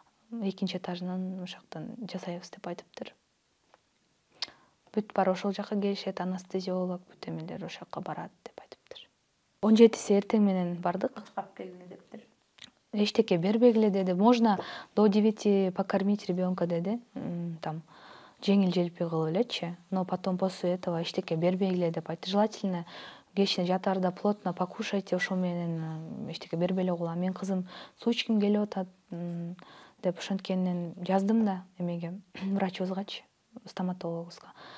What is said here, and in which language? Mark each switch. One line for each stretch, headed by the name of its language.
Kyrgyz: экинчи этажынан ошоктон жасайбыз деп айтыптыр. Бүт бар ошол жака келишет, анестезиолог бүт эмелер ошол жака барат деп айтыптыр. 17-си эртең менен бардык. Кап келгиле дептир. Эчтеке бербегиле деди.
Russian: Можно до 9 покормить ребенка
Kyrgyz: деди.
Russian: Там
Kyrgyz: жеңил желпи кылып элечи.
Russian: Но потом после этого
Kyrgyz: эчтеке бербегиле деп айтты.
Russian: Желательно
Kyrgyz: кечине жатаарда
Russian: плотно покушайте,
Kyrgyz: ошо менен эчтеке бербей эле койгула. Мен кызым суу ичким келип атат деп ошенткенен жаздым да эмеге, врачыбызгачы, стоматологубузга.